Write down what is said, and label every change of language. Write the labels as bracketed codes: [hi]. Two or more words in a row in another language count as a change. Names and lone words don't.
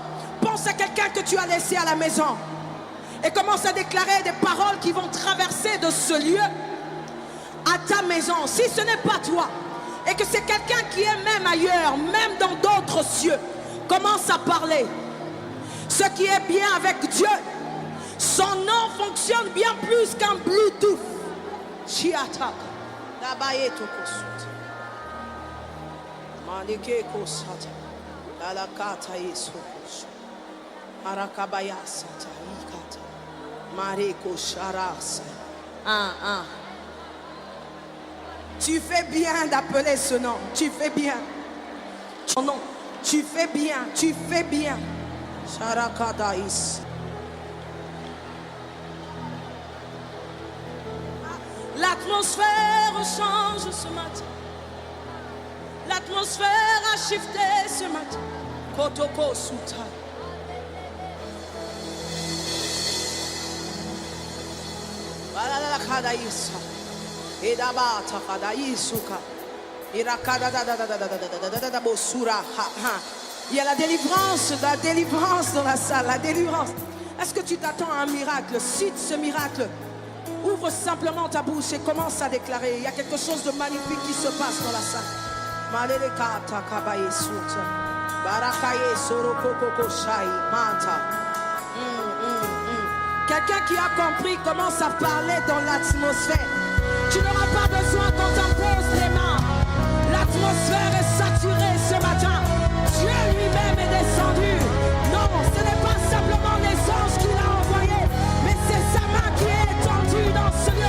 [fr] Pense à quelqu'un que tu as laissé à la maison et commence à déclarer des paroles qui vont traverser de ce lieu à ta maison. Si ce n'est pas toi et que c'est quelqu'un qui est même ailleurs, même dans d'autres cieux, commence à parler. Ce qui est bien avec Dieu, son nom fonctionne bien plus qu'un Bluetooth. Chiata, Dabayeto Kosut, Malike Kosata, Dalakata Yesokos, Arakabaya Sata, Ikata, Mareko Sharas. Tu fais bien d'appeler ce nom. Tu fais bien. Son nom. Tu fais bien. Tu fais bien. Sharakadaïs. L'atmosphère change ce matin. L'atmosphère a shifté ce matin. Kotoko Suta. Balalakadaïs. Edabata Kadaïsuka. Irakada. Il y a la délivrance dans la salle, la délivrance. Est-ce que tu t'attends à un miracle? Cite ce miracle. Ouvre simplement ta bouche et commence à déclarer. Il y a quelque chose de magnifique qui se passe dans la salle. Malelekata kabaye suta. Barakaye sorokoko shai manta. Quelqu'un qui a compris commence à parler dans l'atmosphère. Tu n'auras pas besoin qu'on t'impose les mains. L'atmosphère est saturée ce matin. Dieu lui-même est descendu. Non, ce n'est pas simplement les anges qu'il a envoyés, mais c'est sa main qui est étendue dans ce lieu.